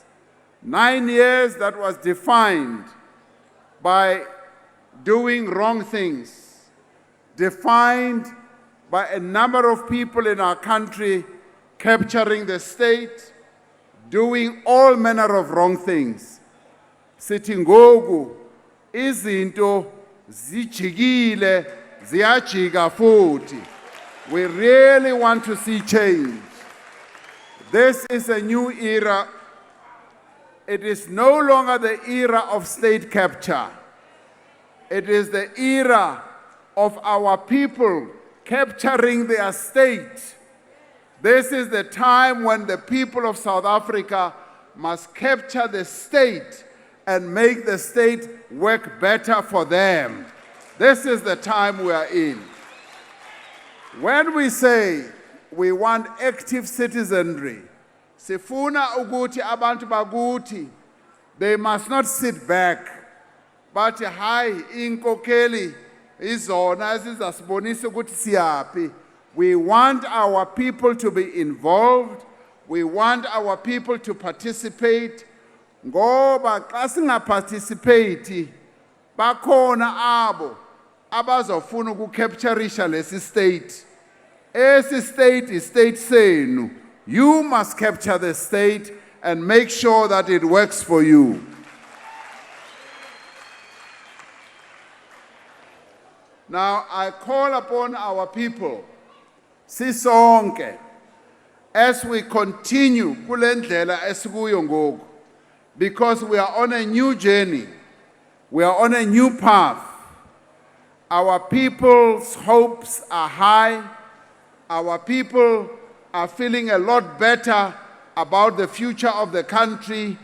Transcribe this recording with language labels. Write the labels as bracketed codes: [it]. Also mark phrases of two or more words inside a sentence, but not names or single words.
[en] 9 years that was defined by doing wrong things, defined by a number of people in our country capturing the state, doing all manner of wrong things. [xh] Sithi ngoku izinto zijikile ziyajika futhi. [en] We really want to see change. This is a new era. It is no longer the era of state capture. It is the era of our people capturing their state. This is the time when the people of South Africa must capture the state and make the state work better for them. This is the time we are in. When we say we want active citizenry, [xh] sifuna ukuthi abantu bakuthi, [en] they must not sit back, but [xh] hayi inkokeli izona ezizasibonisa ukuthi siyaphi. [en] We want our people to be involved. We want our people to participate. [xh] Ngoba xa singaparticipate, bakhona abo abazofuna ukucaptureisha lesi state. Esi state is state senu. [en] You must capture the state and make sure that it works for you. Now I call upon our people, sisonke, as we continue [xh] kule ndlela esikuyo ngoku, [en] because we are on a new journey, we are on a new path. Our people's hopes are high. Our people are feeling a lot better about the future of the country.